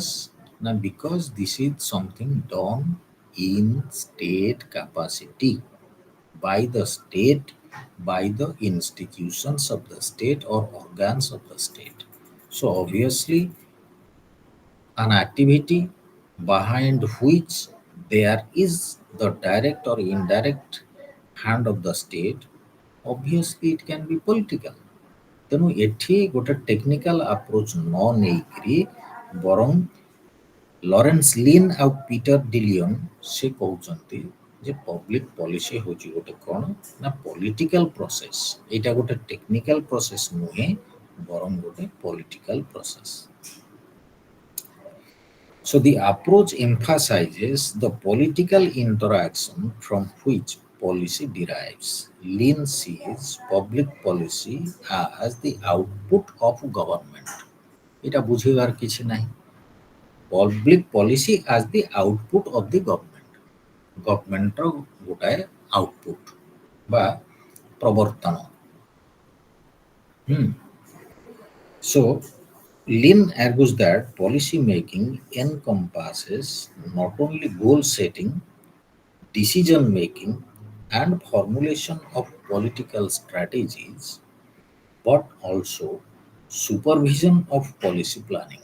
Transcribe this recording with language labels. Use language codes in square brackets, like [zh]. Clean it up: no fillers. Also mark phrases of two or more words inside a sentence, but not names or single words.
[en] Now, because this is something done in state capacity, by the state, by the institutions of the state or organs of the state. So obviously, an activity behind which there is the direct or indirect hand of the state, obviously it can be political. [or] ତେଣୁ ଏଠି ଗୋଟେ [en] technical approach [or] ନ ନେଇକରି ବରଂ ଲରେନ୍ସ ଲିନ୍ ଆଉ ପିଟର ଡିଲିୟନ ସେ କହୁଛନ୍ତି ଯେ [en] public policy [or] ହେଉଛି ଗୋଟେ କ'ଣ ନା [en] political process. [or] ଏଇଟା ଗୋଟେ [en] technical process [or] ନୁହେଁ, ବରଂ ଗୋଟେ [en] political process. So the approach emphasizes the political interaction from which policy derives. Lin sees public policy as the output of government. [as] এটা বুঝিবার কিছু নাই। [en] Public policy as the output of the government. [or] Governmentର ଗୋଟାଏ output ବା ପ୍ରବର୍ତ୍ତନ। [en] So Lin argues that policy making encompasses not only goal setting, decision making, and formulation of political strategies, but also supervision of policy planning.